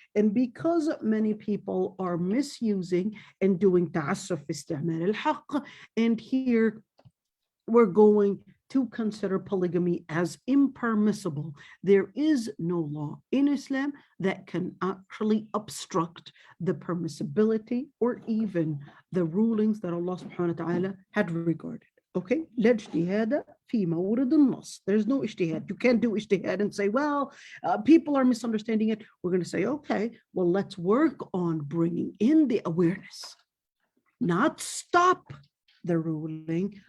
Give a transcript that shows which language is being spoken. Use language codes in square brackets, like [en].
[en] And because many people are misusing and doing [ar] ta'assuf fi isti'mal al-haqq, [en] and here we're going to consider polygamy as impermissible. There is no law in Islam that can actually obstruct the permissibility or even the rulings that Allah subhanahu wa ta'ala had regarded. [ar] Okay, لا اجتهاد في مورد النص. [en] There's no ijtihad. You can't do ijtihad and say, well, people are misunderstanding it. We're going to say, okay, well, let's work on bringing in the awareness, not stop the ruling.